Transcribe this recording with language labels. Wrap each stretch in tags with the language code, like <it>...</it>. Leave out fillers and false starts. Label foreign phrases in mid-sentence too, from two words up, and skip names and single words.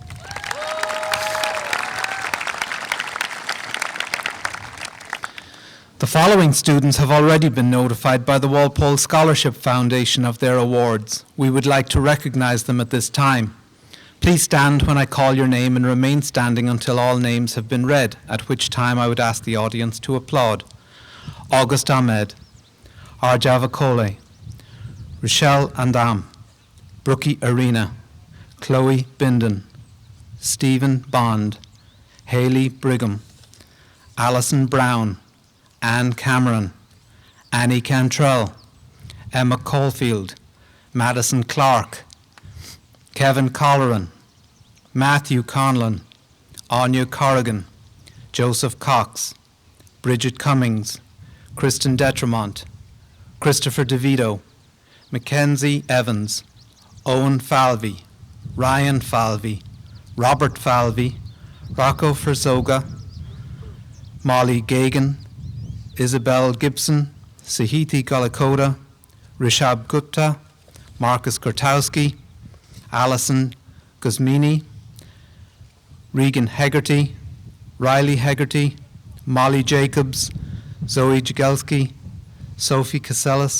<en>The following students have already been notified by the Walpole Scholarship Foundation of their awards. We would like to recognize them at this time. Please stand when I call your name and remain standing until all names have been read, at which time I would ask the audience to applaud. August Ahmed, Arjava Kole, Rochelle Andam, Brookie Arena, Chloe Binden, Stephen Bond, Haley Brigham, Alison Brown, Anne Cameron, Annie Cantrell, Emma Caulfield, Madison Clark, Kevin Colleran, Matthew Conlon, Anya Corrigan, Joseph Cox, Bridget Cummings, Kristen Detremont, Christopher DeVito, Mackenzie Evans, Owen Falvey, Ryan Falvey, Robert Falvey, Rocco Ferzoga, Molly Gagan, Isabel Gibson, Sahiti Golakota, Rishab Gupta, Marcus Gurtowski, Alison Guzmini, Regan Hegarty, Riley Hegarty, Molly Jacobs, Zoe Jagelski, Sophie Casellas,</en>